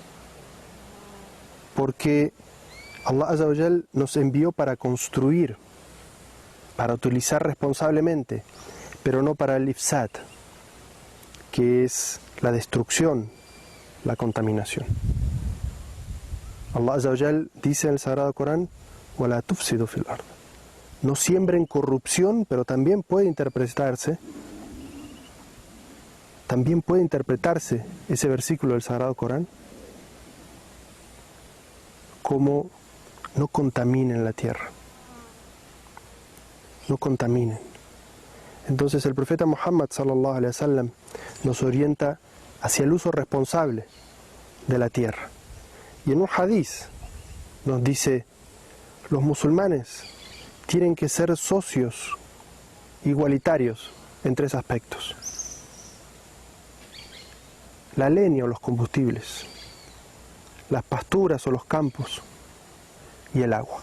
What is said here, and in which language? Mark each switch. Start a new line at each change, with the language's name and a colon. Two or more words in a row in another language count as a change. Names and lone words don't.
Spanish: Porque
Arabic: الله عز وجل
Spanish: nos envió para construir, para utilizar responsablemente, pero no para el ifsad, que es la destrucción, la contaminación.
Arabic: الله عز وجل
Spanish: dice en el Sagrado Corán:
Arabic: وَلَا تُفْسِدُوا فِي الْأَرْضِ.
Spanish: No siembren corrupción, pero también puede interpretarse ese versículo del Sagrado Corán como no contaminen la tierra, no contaminen. Entonces el profeta Muhammad
Arabic: صلى الله عليه وسلم
Spanish: nos orienta hacia el uso responsable de la tierra. Y en un hadiz nos dice: los musulmanes tienen que ser socios igualitarios en tres aspectos: la leña o los combustibles, las pasturas o los campos y el agua.